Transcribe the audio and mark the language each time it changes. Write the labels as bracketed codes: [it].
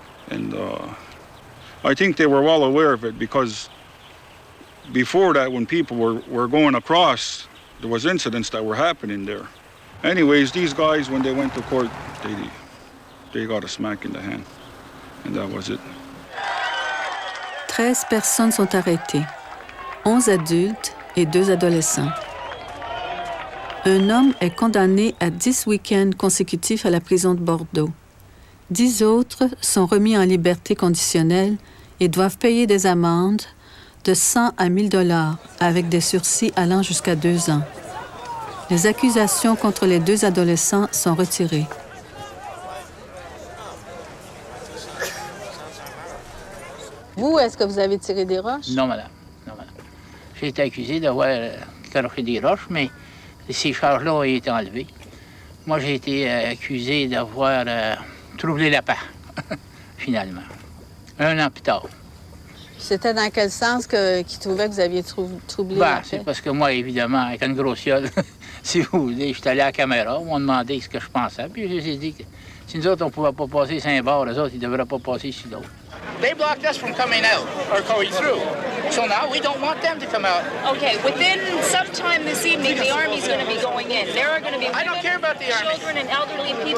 [en] And I think they were well aware of it, because before that, when people were going across, there was incidents that were happening there. Anyways, these guys, when they went to court, they got a smack in the hand, and that was it. [fr] 13 personnes sont arrêtées, 11 adultes et 2 adolescents. Un homme est condamné à 10 week-ends consécutifs à la prison de Bordeaux. 10 autres sont remis en liberté conditionnelle et doivent payer des amendes de 100 à 1000 $ avec des sursis allant jusqu'à 2 ans. Les accusations contre les 2 adolescents sont retirées. Vous, est-ce que vous avez tiré des roches? Non, madame. Non, madame. J'ai été accusé d'avoir garoché des roches, mais ces charges-là ont été enlevées. Moi, j'ai été accusé d'avoir troublé la paix, finalement. 1 an plus tard. C'était dans quel sens qu'ils trouvaient que vous aviez troublé la paix? C'est parce que moi, évidemment, avec une grosse gueule, si vous voulez, je suis allé à la caméra, ils m'ont demandé ce que je pensais, puis je leur ai dit que si nous autres, on ne pouvait pas passer Saint-Bar, les autres, ils ne devraient pas passer ici d'autres. [en] They blocked us from coming out or going through. So now we don't want them to come out. Okay, within some time this evening, the Army's going to be going in. There are going to be women, I don't care about the Army. Children and elderly people.